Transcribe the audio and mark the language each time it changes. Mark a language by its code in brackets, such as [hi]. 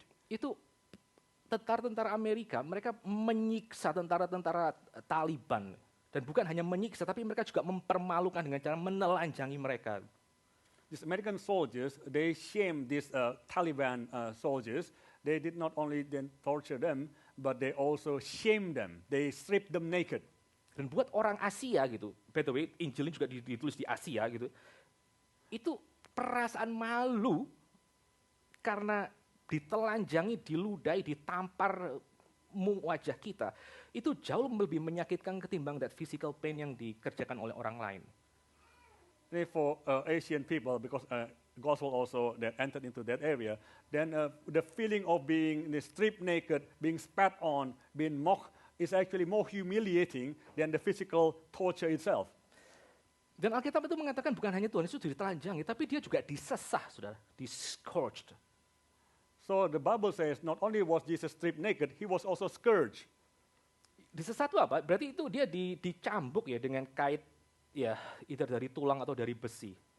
[id] Itu tentara Amerika, mereka menyiksa tentara-tentara Taliban. Dan bukan hanya menyiksa, tapi mereka juga mempermalukan dengan cara menelanjangi mereka. [en] These American soldiers, they shamed these Taliban soldiers. They did not only then torture them, but they also shamed them. They stripped them naked. [id] Dan buat orang Asia gitu, [en] by the way, [id] Injil ini juga ditulis di Asia gitu, itu perasaan malu karena ditelanjangi, diludahi, ditampar wajah kita, itu jauh lebih menyakitkan ketimbang [en] that physical pain [id] yang dikerjakan oleh orang lain. [en] For Asian people, because gospel also that entered into that area, then the feeling of being stripped naked, being spat on, being mocked, is actually more humiliating than the physical torture itself. [id] Dan Alkitab itu mengatakan bukan hanya Tuhan Yesus ditelanjangi, tapi dia juga disesah, saudara, discourged. [en] So the Bible says not only was Jesus stripped naked, he was also scourged. [id] Disesah itu apa? Berarti itu dia dicambuk ya dengan kait ya either dari tulang atau dari besi.